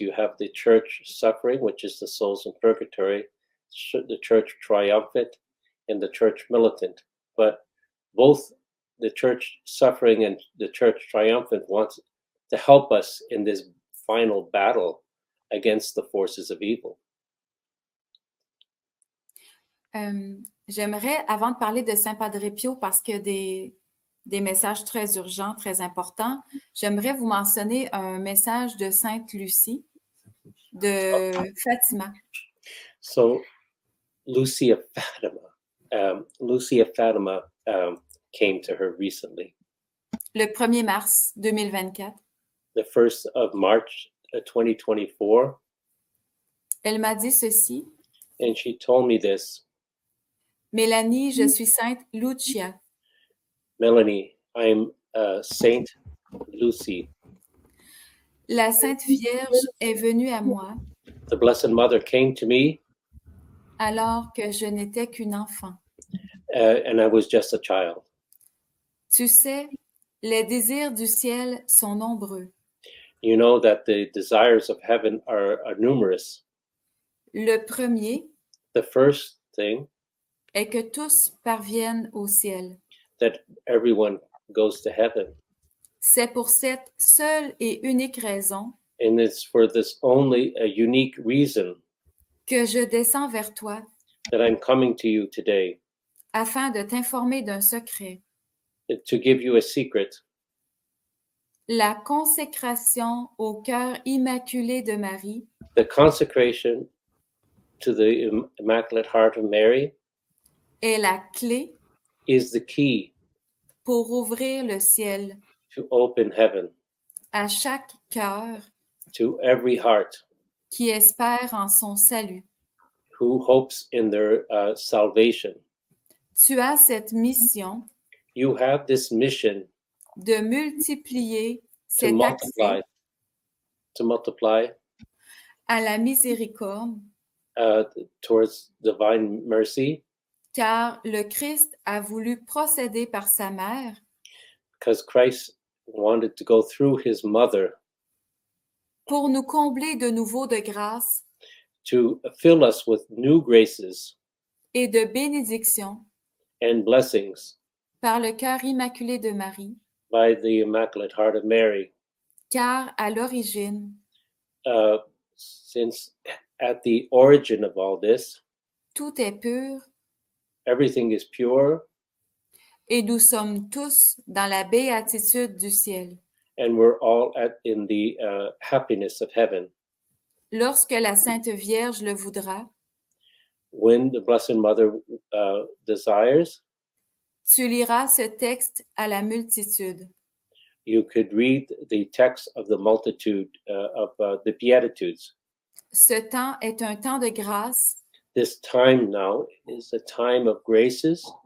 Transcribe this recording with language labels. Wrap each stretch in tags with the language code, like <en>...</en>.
<en>You have the church suffering, which is the souls in purgatory, the church triumphant, and the church militant. But both the church suffering and the church triumphant wants to help us in this final battle against the forces of evil.</en> <fr>J'aimerais, avant de parler de Saint Padre Pio, parce que des messages très urgents, très importants, j'aimerais vous mentionner un message de Sainte Lucie de Fatima.</fr> <en>So, Lucy of Fatima came to her recently.</en> <fr>Le 1er mars 2024.</fr> <en>The 1st of March 2024.</en> <fr>Elle m'a dit ceci.</fr> <en>And she told me this.</en> <fr>Mélanie, je suis Sainte Lucia.</fr> <en>Melanie, I'm Saint Lucy.</en> <fr>La Sainte Vierge est venue à moi.</fr> <en>The Blessed Mother came to me.</en> <fr>Alors que je n'étais qu'une enfant.</fr> <en>And I was just a child.</en> <fr>Tu sais, les désirs du ciel sont nombreux.</fr> <en>You know that the desires of heaven are numerous.</en> <fr>Le premier</fr> <en>The first thing</en> <fr>est que tous parviennent au ciel.</fr> <en>that everyone goes to heaven.</en> <fr>C'est pour cette seule et unique raison</fr> <en>And it's for this only a unique reason</en> <fr>que je descends vers toi</fr> <en>that I'm coming to you today</en> <fr>afin de t'informer d'un secret.</fr> <en>to give you a secret.</en> <fr>La consécration au cœur immaculé de Marie</fr> <en>The consecration to the Immaculate Heart of Mary</en> <fr>est la clé</fr> <en>is the key</en> <fr>pour ouvrir le ciel</fr> <en>to open heaven</en> <fr>à chaque cœur</fr> <en>to every heart</en> <fr>qui espère en son salut.</fr> <en>who hopes in their salvation.</en> <fr>Tu as cette mission</fr> <en>You have this mission</en> <fr>de multiplier</fr> <en>to</en> <fr>cet accès</fr> <en>multiply</en> <fr>à la miséricorde,</fr> <en>towards divine mercy,</en> <fr>car le Christ a voulu procéder par sa mère</fr> <en>because Christ wanted to go through his mother</en> <fr>pour nous combler de nouveau de grâce</fr> <en>to fill us with new graces</en> <fr>et de bénédictions</fr> <en>and blessings</en> <fr>par le cœur immaculé de Marie,</fr> <en>by the Immaculate Heart of Mary.</en> <fr>car à l'origine,</fr> <en>Since at the origin of all this,</en> <fr>tout est pur</fr> <en>everything is pure</en> <fr>et nous sommes tous dans la béatitude du ciel.</fr> <en>and we're all in the happiness of heaven.</en> <fr>Lorsque la Sainte Vierge le voudra,</fr> <en>When the Blessed Mother desires,</en> <fr>tu liras ce texte à la multitude.</fr> <en>you could read the text of the multitude of the Beatitudes.</en> <fr>Ce temps est un temps de grâce</fr> <en>This time now is a time of graces</en>